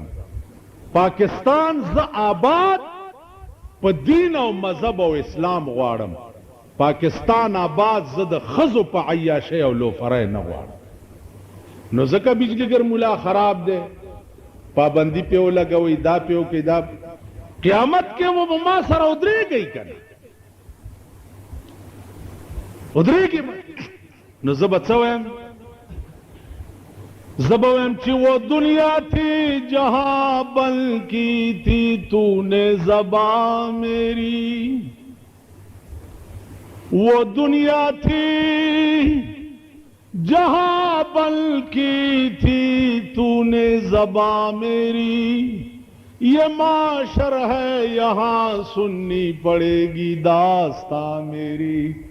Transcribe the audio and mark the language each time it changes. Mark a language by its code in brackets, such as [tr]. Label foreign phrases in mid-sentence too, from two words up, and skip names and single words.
[ps] پاکستان زه آباد په دین او مذهب او اسلام غواړم پاکستان آباد زه د ښځو په عیاشۍ او لوفرۍ نه غواړم نو ځکه بجلیګر مولا خراب دی پابندي پې ولګوئ دا پې وکړئ دا قیامت کې و به ما سره ودرېږئ که نه ودرېږي نو زه به څه وایم زه به وایم چې [ur] وہ دنیا تھی جہاں بن کی تھی تو نے زباں میری وہ دنیا تھی جہاں بن کی تھی تو نے زباں میری یہ معاشر ہے یہاں سننی پڑے گی داستاں میری